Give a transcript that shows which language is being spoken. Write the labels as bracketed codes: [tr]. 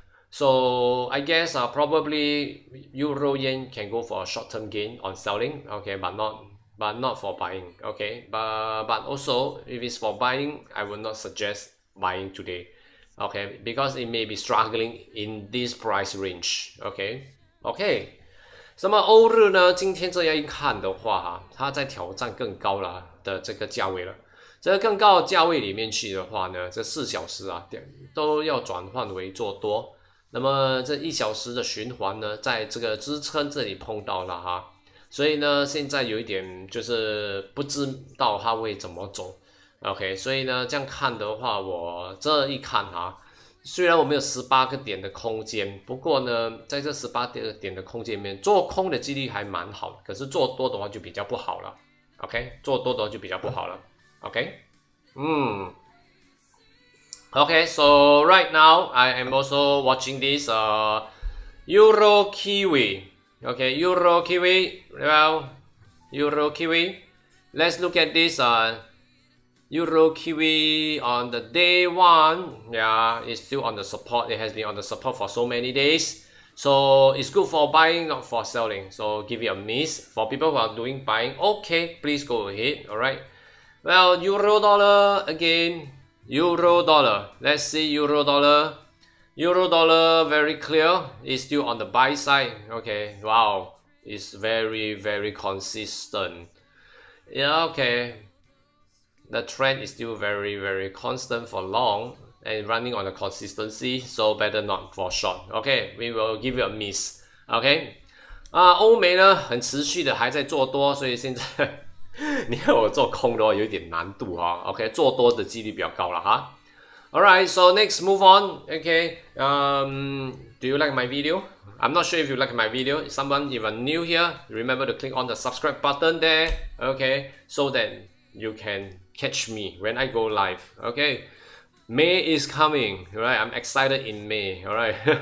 [en] So I guess probably euro yen can go for a short-term gain on selling, okay, but not for buying, okay. But also if it's for buying, I will not suggest buying today, okay, because it may be struggling in this price range, okay. [zh] 那么欧日呢，今天这样一看的话它在挑战更高了的这个价位了。这个更高的价位里面去的话呢，这4小时都要转换为做多。那么这1小时的循环呢，在这个支撑这里碰到了所以呢，现在有一点就是不知道它会怎么走。 OK， 所以呢，这样看的话，我这一看虽然我们有18个点的空间，不过呢，在这18个点的空间里面，做空的几率还蛮好的，可是做多的话就比较不好了。 OK， 做多的话就比较不好了。 [en] OK， Okay, so right now I am also watching this Euro Kiwi. Okay, Euro Kiwi. Well, Euro Kiwi. Let's look at this Euro Kiwi on the day one. Yeah, it's still on the support. It has been on the support for so many days. So it's good for buying, not for selling. So give it a miss. For people who are doing buying, okay, please go ahead. Alright. Well, euro dollar again. Euro dollar. Let's see euro dollar. Euro dollar very clear. It's still on the buy side. Okay. Wow. It's very, very consistent. Yeah, okay. The trend is still very, very constant for long and running on the consistency. So better not for short. Okay. We will give you a miss. Okay. [zh] 欧美呢很持续的还在做多，所以现在你看我做空的话有点难度OK， 做多的几率比较高了 [en] Alright, so next move on. Okay, do you like my video? I'm not sure if you like my video. If you are new here, remember to click on the subscribe button there. Okay, so that you can catch me when I go live. Okay. May is coming, right? I'm excited in May, alright.